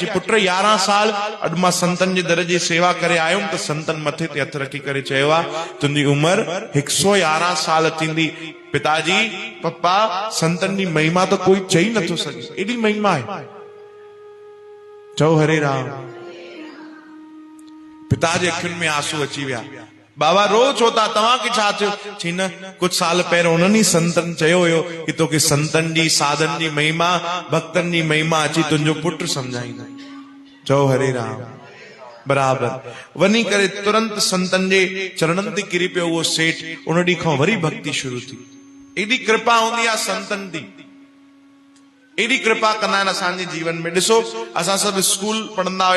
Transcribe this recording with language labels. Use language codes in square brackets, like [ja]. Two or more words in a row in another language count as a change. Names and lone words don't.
[sd] चई पुट 11 साल। अॼु मां संतनि जे दर जी सेवा करे आयुमि त संतनि मथे ते हथ रखी करे चयो आहे तुंहिंजी उम्र 111 साल थींदी। पिताजी पप्पा, संतनि जी महिमा त कोई चई नथो सघे, एॾी महिमा आहे। चओ हरे राम। पिता जे अखियुनि में आंसू अची विया। बाबा रो छो था? तव्हांखे छा थियो? चई न, कुछ साल पहिरियों उन्हनि संतनि चयो हुयो कि तोखे संतनि जी साधन जी महिमा, भक्तनि जी महिमा अची तुंहिंजो पुट सम्झाईंदा। चओ हरे राम। बराबर वञी करे तुरंत संतनि जे चरणनि ते किरी पियो उहो सेठ। उन ॾींहं खां वरी भक्ति शुरू थी। एॾी कृपा हूंदी आहे संतनि जी, एॾी कृपा कंदा आहिनि असांजे जीवन में। ॾिसो, असां सभु स्कूल पढ़ंदा हुया।